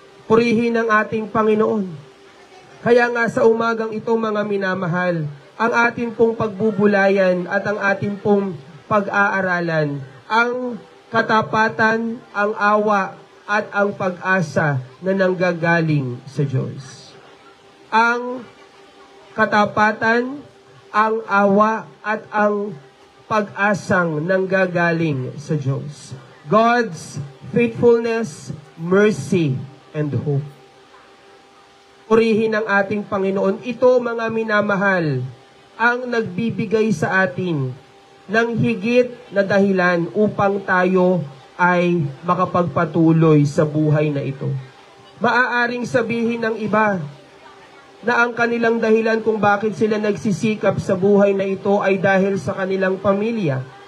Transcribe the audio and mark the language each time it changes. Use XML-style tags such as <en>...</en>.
<tl>Purihin ang ating Panginoon. Kaya nga sa umagang ito, mga minamahal, ang atin pong pagbubulayan at ang atin pong pag-aaralan, ang katapatan, ang awa, at ang pag-asa na nanggagaling sa Diyos. Ang katapatan, ang awa, at ang pag-asang nanggagaling sa Diyos.</tl> <en>God's faithfulness, mercy, and hope.</en> <tl>Purihin ang ating Panginoon. Ito, mga minamahal, ang nagbibigay sa atin ng higit na dahilan upang tayo ay makapagpatuloy sa buhay na ito. Maaaring sabihin ng iba na ang kanilang dahilan kung bakit sila nagsisikap sa buhay na ito ay dahil sa kanilang pamilya.</tl>